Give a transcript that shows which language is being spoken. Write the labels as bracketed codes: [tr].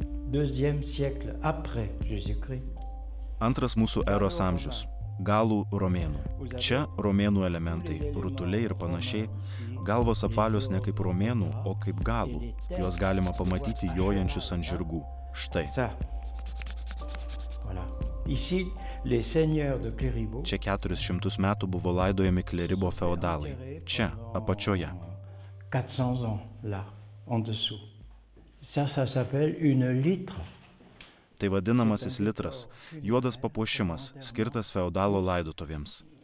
[fr] 2e siècle après Jésus-Christ. [lt] Antras mūsų eros amžius – galų romėnų. Čia romėnų elementai, rutuliai ir panašiai. Galvos apvalios ne kaip romėnų, o kaip galų. Juos galima pamatyti jojančius ant žirgų. Štai. [fr] Voilà. Ici, les seigneurs de Cléribos. [lt] Čia 400 metų buvo laidojami Kleribo feodalai. Čia, apačioje. [fr] 400 ans, là, en dessous. Ça s'appelle une litre. [lt] Tai vadinamasis litras, juodas papuošimas, skirtas feodalo laidotuvėms.